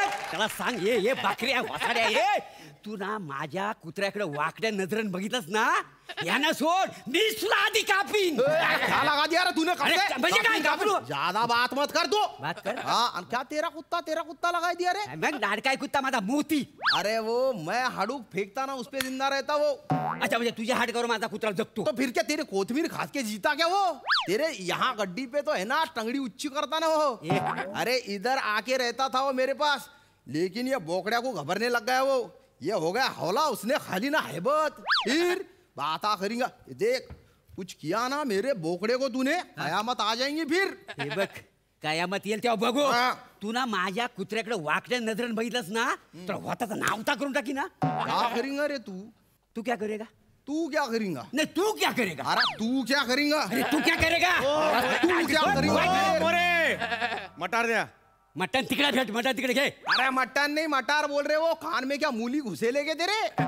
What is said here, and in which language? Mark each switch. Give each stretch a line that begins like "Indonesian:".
Marathi: त्याला सांग ये बकऱ्या वासाड्या ये. तू ना माझ्या कुत्र्याकडे वाकड्या नजरेन बघितलंस ना यांना सोड, मी तुला आधी कापीन.
Hindi: क्या लगा दिया रे तूने?
Marathi: अरे, म्हणजे काय कापलो?
Hindi: ज्यादा बात मत कर तू. बात कर. हाँ, और क्या तेरा कुत्ता लगा दिया रे?
Marathi: मग लाडकाय कुत्ता माझा मोती.
Hindi: अरे वो मैं हाडूक फेंकता ना उस पे जिंदा रहता वो.
Marathi: अच्छा म्हणजे तुझ्या हाडकावर माझा कुत्रा जगतो.
Hindi: तो फिर क्या तेरे कोथमीर खास के जीता क्या वो? तेरे यहाँ गड्डी पे तो है ना टंगड़ी उच्ची करता ना वो. अरे इधर आके रहता था वो मेरे पास, लेकिन ये बोकड़िया को घबरने लग गया वो. ये हो गया हौला, उसने खाली ना हैबत. फिर बाता करेंगा. देख कुछ किया ना मेरे बोकड़े को तूने, कयामत आ जाएंगी फिर.
Marathi: हे बघ कयामत येईल तेव्हा बघू. हा. तू ना माझ्या कुत्र्याकडे वाकड्या नजरेनं बघितलंस ना तर होताचं नावता करून टाकी ना.
Hindi: क्या करेंगा रे तू? तू क्या करेगा? तू क्या करेंगा? नाही तू क्या करेगा? अरे तू क्या करेंगा? अरे तू क्या करेगा? तू क्या करेंगा?
Marathi: मटार द्या. मटन तिकडे भेट, मटन तिकडे घे.
Hindi: अरे मटन नहीं मटार बोल रहे वो. कान में क्या मूली घुसे लेके तेरे?